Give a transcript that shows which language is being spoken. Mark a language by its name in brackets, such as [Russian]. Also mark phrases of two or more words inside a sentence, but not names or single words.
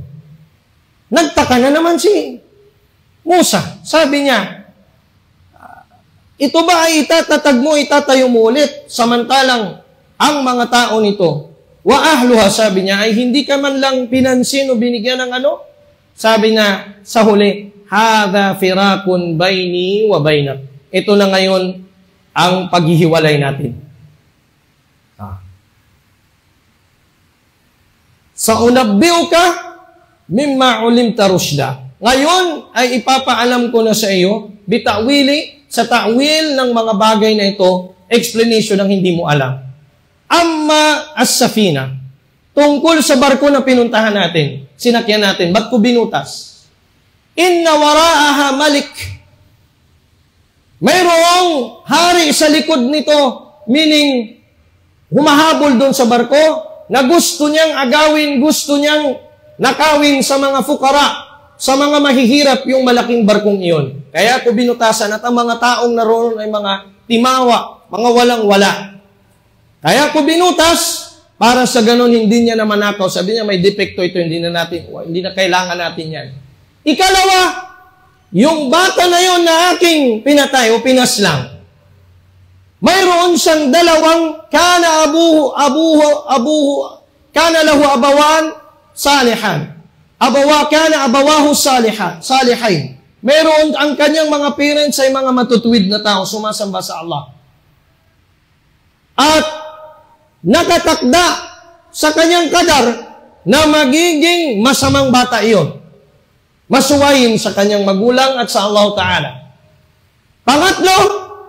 [Filipino] Nagtaka na naman si Musa. Sabi niya, ito ba ay itatatag mo, itatayo mo ulit, samantalang ang mga tao nito, [Arabic] وأهلها, [Filipino] sabi niya, ay hindi ka man lang pinansin o binigyan ng ano? Sabi niya sa huli, [Arabic] هذا فراق بيني وبينك. [Filipino] Ito na ngayon ang paghihiwalay natin. [Arabic] سأنبئك مما علمت رشدا. [Filipino] Ngayon ay ipapaalam ko na sa iyo, bitawili, sa ta'wil ng mga bagay na ito, explanation ng hindi mo alam. [Arabic] أما السفينة, [Filipino] tungkol sa barko na pinuntahan natin, sinakyan natin, ba't ko binutas? [Arabic] إن وراءها ملك. [Filipino] Mayroong hari sa likod nito, meaning humahabol doon sa barko, na gusto niyang agawin, gusto niyang nakawin sa mga fukara, sa mga mahihirap yung malaking barkong iyon. Kaya ako binutasan at ang mga taong naroon ay mga timawa, mga walang-wala. Kaya ako binutas para sa ganun hindi niya naman ako. Sabi niya may depekto ito, hindi na kailangan natin yan. Ikalawa, yung bata na yon na aking pinatay o pinaslang, mayroon siyang dalawang [Arabic] كان له أبوان صالحان. كان أبواه صالحين. [Filipino] Meron ang kanyang mga parents ay mga matutuwid na tao, sumasamba sa Allah. At nakatakda sa kanyang kadar na magiging masamang bata iyon. Masuwayin sa kanyang magulang at sa Allah Ta'ala.